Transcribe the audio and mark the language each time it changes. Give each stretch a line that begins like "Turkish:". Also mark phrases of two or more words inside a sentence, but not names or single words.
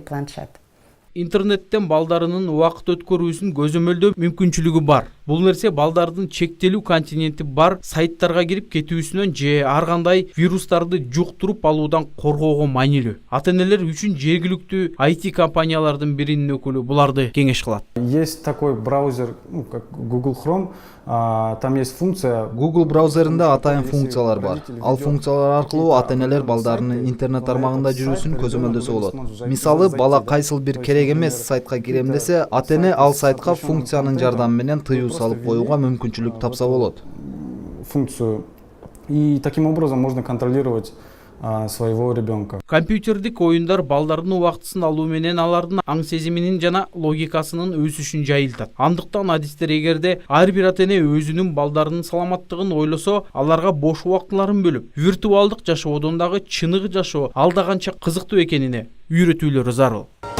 Kyrgyz: Интернеттен балдарынын убакыт өткөрүүсүн көзөмөлдөө мүмкүнчүлүгү бар. Бул нерсе балдардын чектелүү континенти бар сайттарга кирип кетүүсүнөн же ар кандай вирустарды жуктуруп алуудан коргоого маанилүү. Ата-энелер үчүн жергиликтүү IT компаниялардын биринин өкүлү буларды кеңеш кылат.
Russian: Есть такой браузер, как Google Chrome, там есть функция.
Kyrgyz: Google браузеринде атайын функциялар бар. Ал функциялар аркылуу ата-энелер балдарынын интернет тармагында жүрүүсүн көзөмөлдөсө болот. Мисалы, бала кайсыл бир керек эмес сайтка кирем десе, ата-эне ал сайтка функциянын жардамы менен тыюу салып коюуга мүмкүнчүлүк тапса болот.
Russian: Функцию. И таким образом можно контролировать своего ребенка.
Kyrgyz: Компьютердик оюндар балдардын убактысын алуу менен алардын аң сезиминин жана логикасынын өсүшүн жайылтат. Андыктан адистер эгерде ар бир ата-эне өзүнүн балдарынын саламаттыгын ойлосо, аларга бош убактыларын бөлүп, виртуалдык жашоодон дагы чыныгы жашоо алда канча кызыктуу экенине үйрөтүүлөрү зарыл.